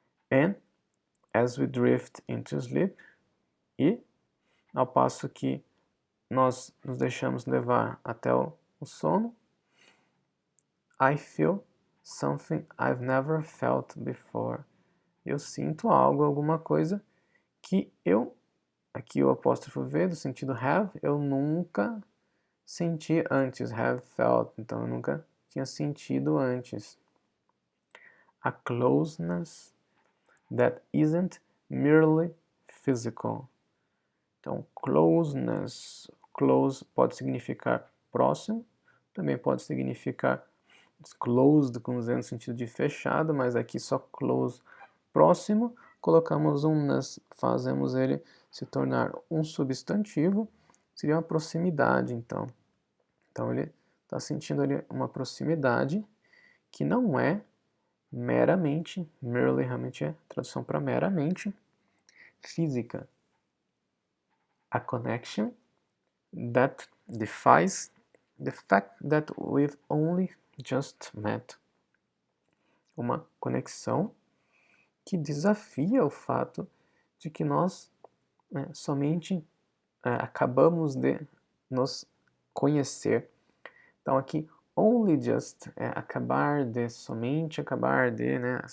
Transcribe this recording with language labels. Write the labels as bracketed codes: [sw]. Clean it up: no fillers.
[en] And as we drift into sleep, [pt] e ao passo que nós nos deixamos levar até o sono, [en] I feel something I've never felt before. [pt] Eu sinto algo, alguma coisa que eu, aqui o apóstrofo V do sentido have, eu nunca senti antes, have felt, então eu nunca tinha sentido antes. [en] A closeness that isn't merely physical. [pt] Então, closeness, close pode significar próximo, também pode significar closed, como no sentido de fechado, mas aqui só close, próximo, colocamos um ness, fazemos ele se tornar um substantivo, seria uma proximidade, então. Então ele está sentindo ali uma proximidade que não é meramente, merely realmente é tradução para meramente, física. [en] A connection that defies the fact that we've only just met. [pt] Uma conexão que desafia o fato de que nós somente acabamos de nos conhecer. Então aqui, only just é acabar de, somente acabar de, né?